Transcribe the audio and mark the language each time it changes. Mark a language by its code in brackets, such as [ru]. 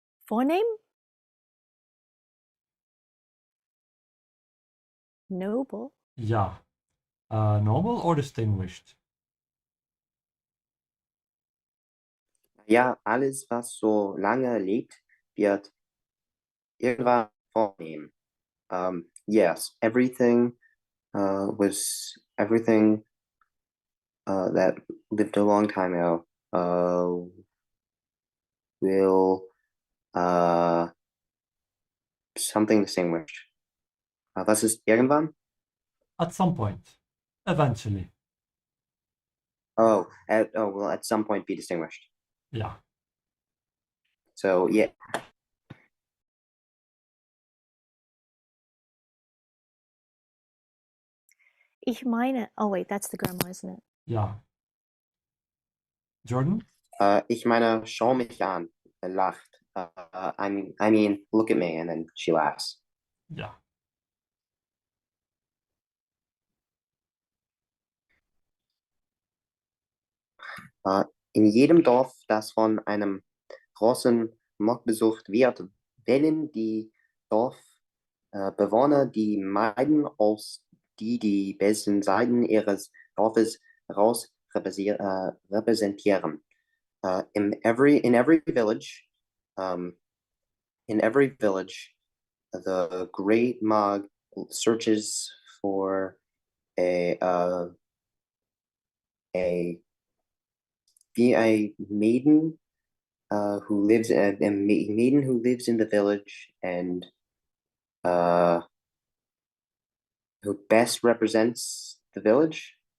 [de] Vorname? [en] Noble. Yeah. Noble or distinguished? [de] Ja, alles, was so lange lebt, wird irgendwann vornehmen. [en] Yes, everything that lived a long time ago will something distinguished. [de] Was ist irgendwann? [en] At some point. Eventually. Will at some point be distinguished. Yeah. So yeah. [de] Ich meine, [en] oh wait, that's the grandma, isn't it? Yeah. Jordan? [de] Ich meine, schau mich an, lacht. [en] I mean, look at me, and then she laughs. Yeah. [de] In jedem Dorf, das von einem großen Mob besucht wird, wählen die Dorfbewohner die Meiden aus, die besten Seiten ihres Dorfes heraus repräsentieren. [en] In every village, the Great Mog searches for a maiden who lives in the village and who best represents the village.